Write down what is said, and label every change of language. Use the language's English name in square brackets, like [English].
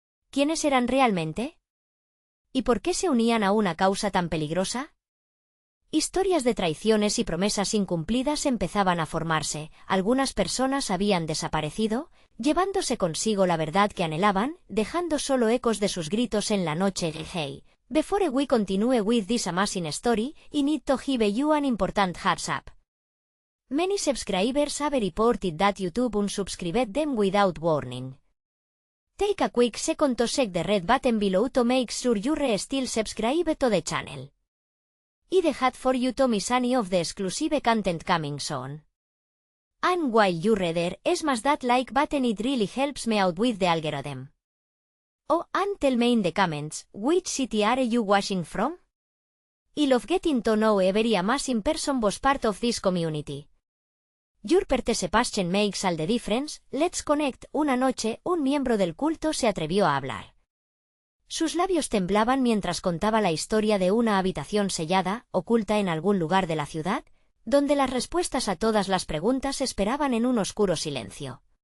[Spanish] ¿Quiénes eran realmente? ¿Y por qué se unían a una causa tan peligrosa? Historias de traiciones y promesas incumplidas empezaban a formarse, algunas personas habían desaparecido, llevándose consigo la verdad que anhelaban, dejando solo ecos de sus gritos en la noche. [English] Hey, before we continue with this amazing story, I need to give you an important heads up. Many subscribers have reported that YouTube unsubscribed them without warning. Take a quick second to check the red button below to make sure you're still subscribed to the channel. I'd hate for you to miss any of the exclusive content coming soon. And while you're there, smash that like button, it really helps me out with the algorithm. Oh, and tell me in the comments, which city are you watching from? I love getting to know every amazing person was part of this community. Your participation makes all the difference. Let's connect. [Spanish] Una noche, un miembro del culto se atrevió a hablar. Sus labios temblaban mientras contaba la historia de una habitación sellada, oculta en algún lugar de la ciudad, donde las respuestas a todas las preguntas esperaban en un oscuro silencio.